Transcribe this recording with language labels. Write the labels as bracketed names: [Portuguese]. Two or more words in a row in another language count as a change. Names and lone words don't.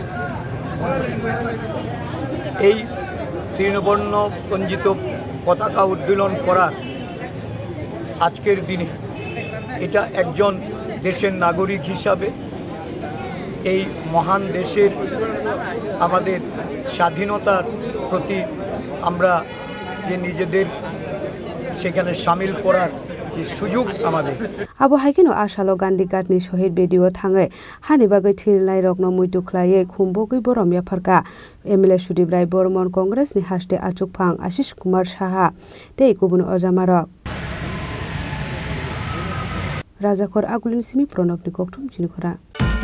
[Bangla] এই তৃণবর্ণ পঞ্জিত পতাকা উত্তোলন করার আজকের দিনে এটা একজন দেশের নাগরিক হিসাবে এই মহান দেশের আমাদের স্বাধীনতার প্রতি আমরা যে নিজেদের সেখানে সামিল করার যে সুযোগ আমাদের। [Kok Borok] Abo haikino asalo gandhi gatni shohid video thangai hani bagai thirlai rokno muitu khlaiye khumbogui boromia pharka Emile Shudev Rai Burman Congress ni haste Asukphang Ashish Kumar Shaha tei kubun ojamarok Rajakor Agulin Simi Pronok ni koktum chinikhora